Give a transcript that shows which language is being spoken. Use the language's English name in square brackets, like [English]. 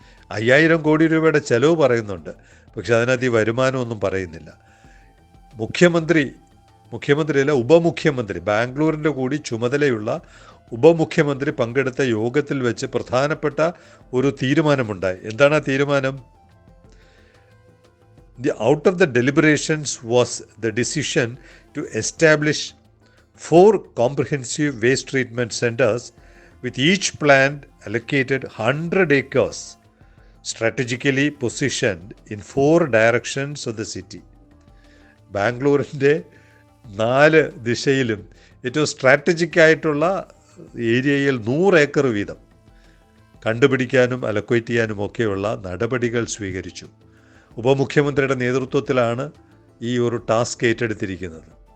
[Malayalam] 5000 കോടി രൂപയുടെ ചെലവ് പറയുന്നുണ്ട്, പക്ഷെ അതിനകത്ത് ഈ വരുമാനമൊന്നും പറയുന്നില്ല. മുഖ്യമന്ത്രിയല്ല, ഉപമുഖ്യമന്ത്രി, ബാംഗ്ലൂരിൻ്റെ കൂടി ചുമതലയുള്ള ഉപമുഖ്യമന്ത്രി പങ്കെടുത്ത യോഗത്തിൽ വെച്ച് പ്രധാനപ്പെട്ട ഒരു തീരുമാനമുണ്ടായി. എന്താണ് ആ തീരുമാനം? [English] Out of the deliberations was the decision to establish 4 comprehensive waste treatment centers with each plant allocated 100 acres strategically positioned in 4 directions of the city. [Malayalam] ബാംഗ്ലൂരിൻ്റെ 4 ദിശയിലും ഏറ്റവും സ്ട്രാറ്റജിക് ആയിട്ടുള്ള ഏരിയയിൽ 100 ഏക്കർ വീതം കണ്ടുപിടിക്കാനും അലക്വേറ്റ് ചെയ്യാനും ഒക്കെയുള്ള നടപടികൾ സ്വീകരിച്ചു. ഉപമുഖ്യമന്ത്രിയുടെ നേതൃത്വത്തിലാണ് ഈ ഒരു ടാസ്ക് ഏറ്റെടുത്തിരിക്കുന്നത്.